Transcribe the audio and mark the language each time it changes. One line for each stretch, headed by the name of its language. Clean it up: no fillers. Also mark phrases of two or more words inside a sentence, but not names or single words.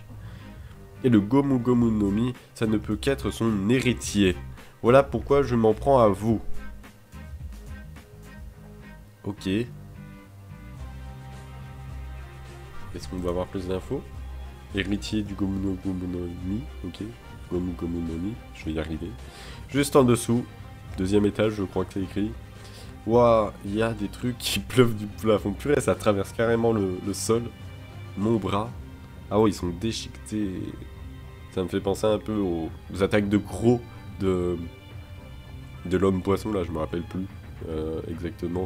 French: Et le Gomu Gomu no Mi, ça ne peut qu'être son héritier. Voilà pourquoi je m'en prends à vous. Ok. Est-ce qu'on va avoir plus d'infos? Héritier du Gomu Gomu no Mi, ok. Gomu Gomu no Mi, je vais y arriver. Juste en dessous, deuxième étage, je crois que c'est écrit. Waouh, il y a des trucs qui pleuvent du plafond. Purée, ça traverse carrément le sol. Mon bras. Ah ouais, ils sont déchiquetés. Ça me fait penser un peu aux attaques de gros de l'homme poisson, là, je me rappelle plus exactement.